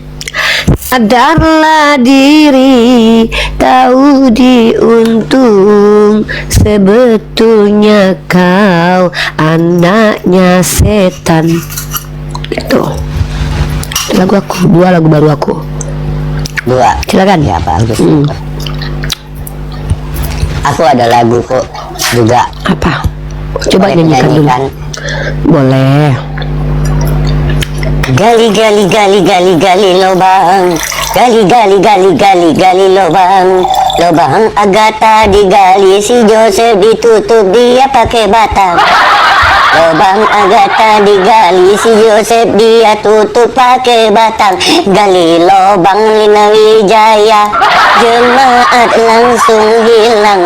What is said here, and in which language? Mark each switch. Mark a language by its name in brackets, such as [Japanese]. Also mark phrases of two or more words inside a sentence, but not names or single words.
[Indonesian] Sadarlah diri, tahu diuntung, sebetulnya kau anaknya setan. Itu lagu aku, 2 lagu baru aku. 2. Silakan. Ya bagus. Aku ada lagu kok juga. Apa? Coba Boleh nyanyikan dulu. nyanyikan? Boleh. Gali gali gali gali gali lubang, gali gali gali gali gali lubang, lubang Agatha digali, si Joseph ditutup, dia pakai batang. Lubang Agatha digali, si Joseph dia tutup pakai batang. Gali lubang Lina Wijaya, jemaat langsung hilang.